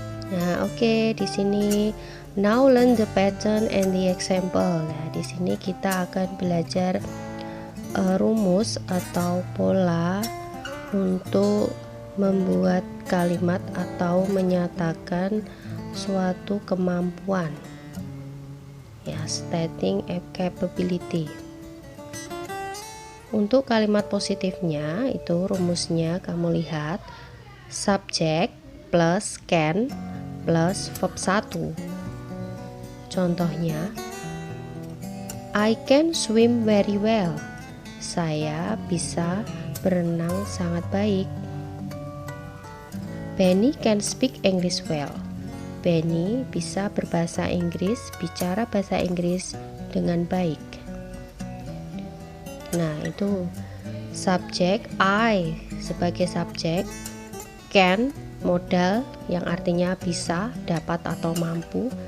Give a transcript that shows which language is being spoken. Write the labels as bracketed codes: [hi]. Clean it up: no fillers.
[id] Nah, oke, di sini [en] now learn the pattern and the example. [id] Nah, di sini kita akan belajar rumus atau pola untuk membuat kalimat atau menyatakan suatu kemampuan. [en] Ya, stating a capability. [id] Untuk kalimat positifnya itu rumusnya kamu lihat [en] subject plus can plus verb 1. Contohnya, I can swim very well. [id] Saya bisa berenang sangat baik. [en] Benny can speak English well. [id] Benny bisa berbahasa Inggris, bicara bahasa Inggris dengan baik. Nah, itu subjek, I sebagai subjek, can modal yang artinya bisa, dapat, atau mampu.